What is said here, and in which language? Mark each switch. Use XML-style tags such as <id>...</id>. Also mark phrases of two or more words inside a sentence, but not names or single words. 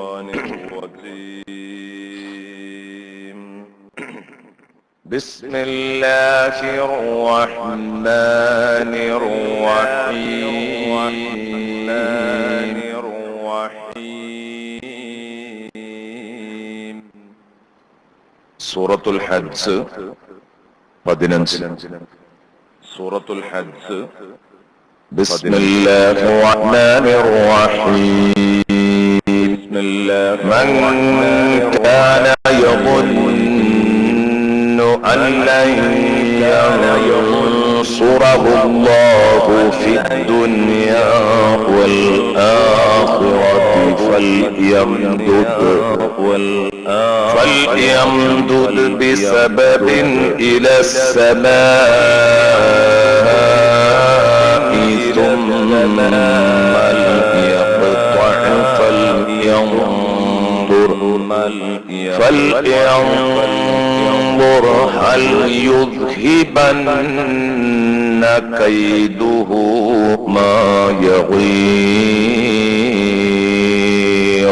<ar>بسم الله الرحمن الرحيم.</ar> <ml>സൂറത്തുൽ ഹജ്ജ് 15.</ml> <ar>സൂറത്തുൽ ഹജ്ജ്. بسم الله الرحمن الرحيم. من كان يظن أن لن ينصره الله في الدنيا والآخرة فليمدد بسبب إلى السماء ثم ليقطع فلينظر هل يذهبن كيده ما يغيظ.</ar>